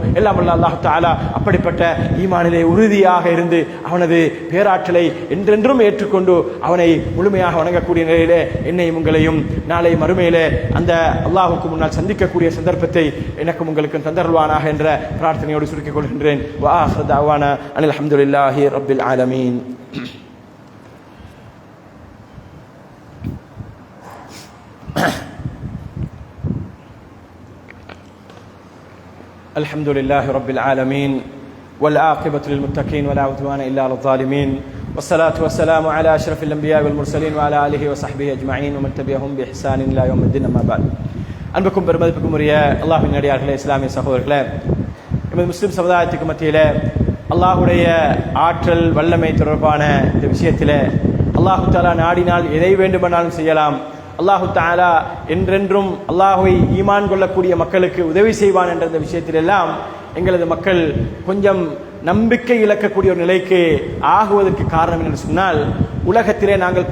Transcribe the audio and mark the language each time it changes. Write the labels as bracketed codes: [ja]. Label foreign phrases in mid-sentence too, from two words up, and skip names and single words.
[ta] எல்லாம் வல்ல [ar] الله تعالى [ta] அப்படிப்பட்ட ஈமானிலே உறுதியாக இருந்து அவனது பேராற்றலை என்றென்றும் ஏற்றுக்கொண்டு அவனை முழுமையாக வணங்கக்கூடிய நிலையிலே என்னையும் உங்களையும் நாளை மறுமையிலே அந்த அல்லாஹ்வுக்கு முன்னால் சந்திக்கக்கூடிய சந்தர்ப்பத்தை எனக்கும் உங்களுக்கும் தந்தருள்வானாக என்ற பிரார்த்தனையோடு சுருக்கிக் கொள்கின்றேன். [ar] و آخر دعوانا أن الحمد لله رب العالمين. الحمد لله رب العالمين والعاقبة للمتقين ولا عدوان إلا على الظالمين والصلاة والسلام على أشرف الأنبياء والمرسلين وعلى آله وصحبه أجمعين ومن تبعهم بإحسان إلى يوم الدين. أما بعد. [ta] அன்புக்கும் பெருமதிப்புக்கும் உரிய அல்லாஹ்வின் அடியார்களே, இஸ்லாமிய சகோதரர்களே, நமது முஸ்லிம் சமுதாயத்துக்கு மத்தியிலே அல்லாஹ்வுடைய ஆற்றல் வல்லமை தொடர்பான இந்த விஷயத்திலே [ar] الله تعالى [ta] நாடினால் எதை வேண்டுமானாலும் செய்யலாம். [ar] الله تعالى [ta] என்றென்றும் அல்லாஹ்வை ஈமான் கொள்ளக்கூடிய மக்களுக்கு உதவி செய்வான் என்ற இந்த விஷயத்திலெல்லாம் எங்களது மக்கள் கொஞ்சம் நம்பிக்கை இழக்கக்கூடிய ஒரு நிலைக்கு ஆகுவதற்கு காரணம் என்று சொன்னால், உலகத்திலே நாங்கள்